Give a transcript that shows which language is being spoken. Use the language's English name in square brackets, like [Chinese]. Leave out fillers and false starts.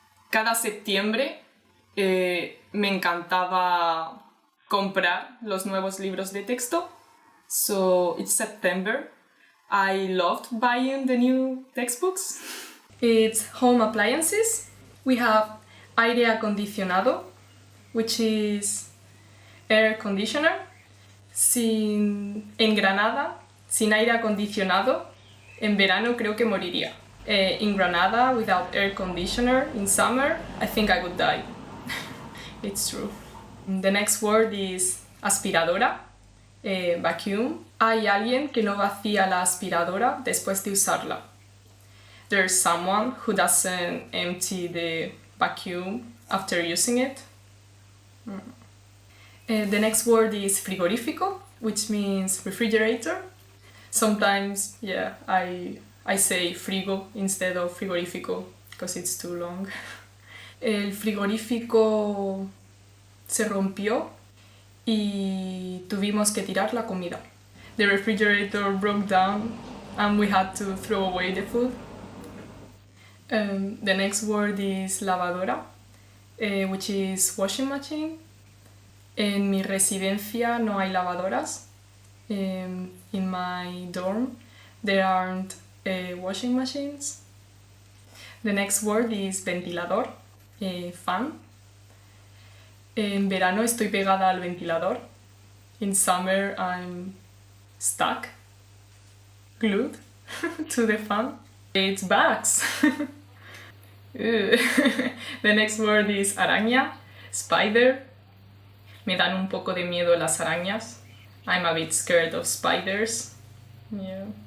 [Spanish] Cada septiembre me encantaba comprar los nuevos libros de texto. [English] So each September I loved buying the new textbooks. It's home appliances. We have aire acondicionado, which is air conditioner. [Spanish] En Granada, sin aire acondicionado, en verano creo que moriría. [English] In Granada, without air conditioner in summer, I think I would die. It's true. The next word is aspiradora, vacuum. [Spanish] Hay alguien que no vacía la aspiradora después de usarla. [English] There's someone who doesn't empty the vacuum after using it. The next word is frigorífico, which means refrigerator. Sometimes, I say frigo instead of frigorífico because it's too long. [Spanish] El frigorífico se rompió y tuvimos que tirar la comida. [English] The refrigerator broke down and we had to throw away the food. The next word is lavadora, which is washing machine. [Spanish] En mi residencia no hay lavadoras. [English] In my dorm there aren't washing machines. The next word is ventilador, fan. [Spanish] En verano estoy pegada al ventilador. [English] In summer I'm stuck, glued to the fan. It's bugs. The next word is araña, spider. [Spanish] Me dan un poco de miedo las arañas. [English] I'm a bit scared of spiders. Yeah.